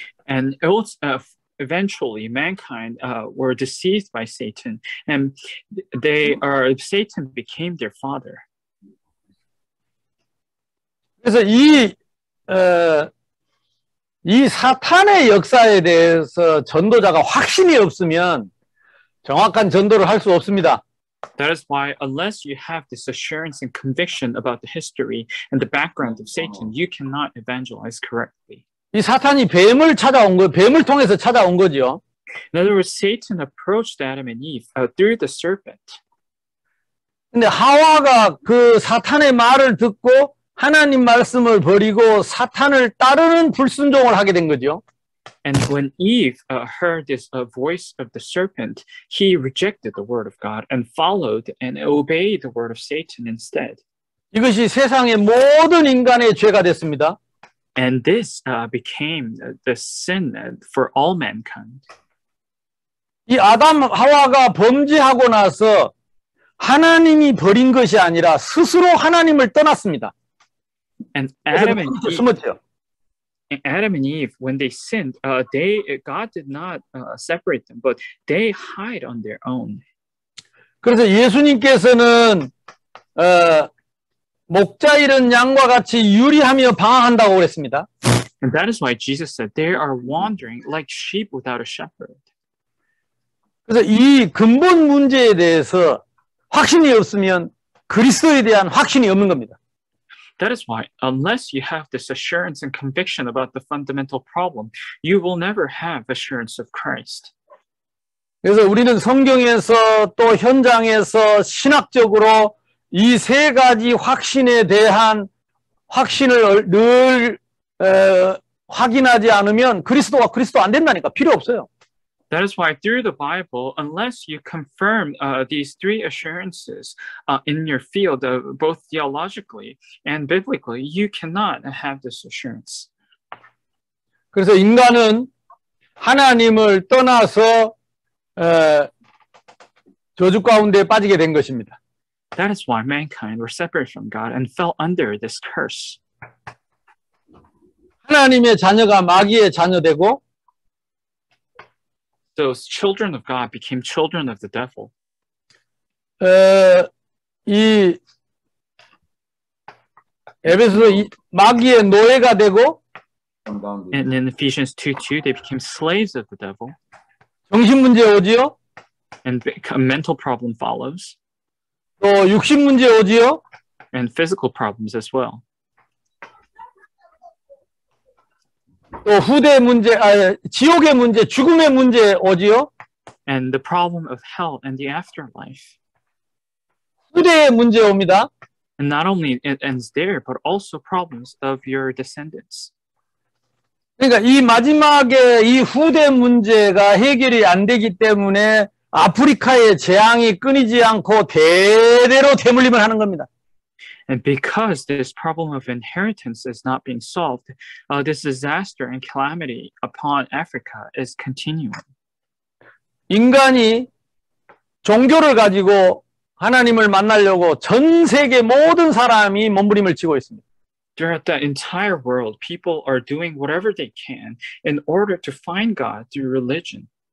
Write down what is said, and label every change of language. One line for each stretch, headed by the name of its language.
English: And eventually, mankind were deceived by Satan, and Satan became their father.
Korean: 그래서 이 사탄의 역사에 대해서 전도자가 확신이 없으면 정확한 전도를 할 수 없습니다.
English: That is why, unless you have this assurance and conviction about the history and the background of Satan, you cannot evangelize correctly.
Korean: 이 사탄이 뱀을 통해서 찾아온 거죠.
English: In other words, Satan approached Adam and Eve through the serpent.
Korean: 근데 하와가 그 사탄의 말을 듣고 하나님 말씀을 버리고 사탄을 따르는 불순종을 하게 된 거죠.
English: And when Eve heard this voice of the serpent, he rejected the word of God and followed and obeyed the word of Satan instead.
Korean: 이것이 세상의 모든 인간의 죄가 됐습니다.
English: And this became the sin for all mankind.
Korean: 이 아담 하와가 범죄하고 나서 하나님이 버린 것이 아니라 스스로 하나님을 떠났습니다.
English: And Adam and Eve,
Korean: 숨었죠.
English: Adam and Eve, when they sinned, God did not separate them, but they hide on their own.
Korean: 그래서 예수님께서는 목자 잃은 양과 같이 유리하며 방황한다고 그랬습니다.
English: And that is why Jesus said they are wandering like sheep without a shepherd.
Korean: 그래서 이 근본 문제에 대해서 확신이 없으면 그리스도에 대한 확신이 없는 겁니다.
English: That is why, unless you have this assurance and conviction about the fundamental problem, you will never have assurance of Christ.
Korean: 그래서 우리는 성경에서 또 현장에서 신학적으로 이 세 가지 확신에 대한 확신을 늘 확인하지 않으면 그리스도가 그리스도 안 된다니까. 필요 없어요.
English: That is why through the Bible, unless you confirm these three assurances in your field, both theologically and biblically, you cannot have this assurance.
Korean: 그래서 인간은 하나님을 떠나서 저주 가운데 빠지게 된 것입니다.
English: That is why mankind were separated from God and fell under this curse.
Korean: 하나님의 자녀가 마귀의 자녀되고
English: Those children of God became children of the devil.
Korean: 이 에베소서 마귀의 노예가 되고
English: And in Ephesians 2:2, they became slaves of the devil.
Korean: 정신 문제 오지요?
English: And a mental problem follows.
Korean: 또 육신 문제 오지요?
English: And physical problems as well.
Korean: 또 후대 문제, 지옥의 문제, 죽음의 문제 오지요?
English: And the problem of hell and the afterlife.
Korean: 후대의 문제 옵니다.
English: And not only it ends there, but also problems of your descendants.
Korean: 그러니까 이 마지막에 이 후대 문제가 해결이 안 되기 때문에 아프리카의 재앙이 끊이지 않고 대대로 대물림을 하는 겁니다.
English: And because this problem of inheritance is not being solved, this disaster and calamity upon Africa is continuing.
Korean: 인간이 종교를 가지고 하나님을 만나려고 전 세계 모든 사람이 몸부림을 치고 있습니다.
English: Throughout the entire world, people are doing whatever they can in order to find God through religion.